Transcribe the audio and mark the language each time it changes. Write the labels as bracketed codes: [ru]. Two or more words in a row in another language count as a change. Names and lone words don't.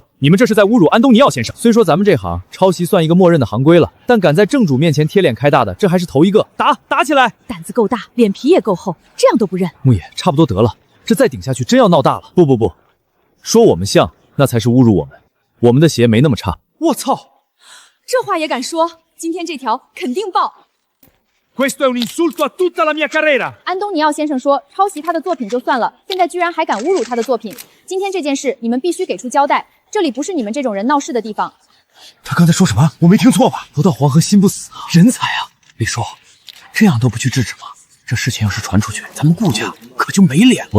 [zh] 你们这是在侮辱安东尼奥先生。 虽说咱们这行抄袭算一个默认的行规了，但敢在正主面前贴脸开大的，这还是头一个。打起来！胆子够大，脸皮也够厚，这样都不认。牧野，差不多得了，这再顶下去真要闹大了。不，说我们像，那才是侮辱我们。我们的鞋没那么差。我操，这话也敢说？今天这条肯定爆。 [it] Questo è un insulto a tutta la mia carriera。 [zh] 安东尼奥先生说，抄袭他的作品就算了，现在居然还敢侮辱他的作品。今天这件事，你们必须给出交代，这里不是你们这种人闹事的地方。他刚才说什么？我没听错吧？不到黄河心不死啊！人才啊！李叔，这样都不去制止吗？这事情要是传出去，咱们顾家可就没脸了。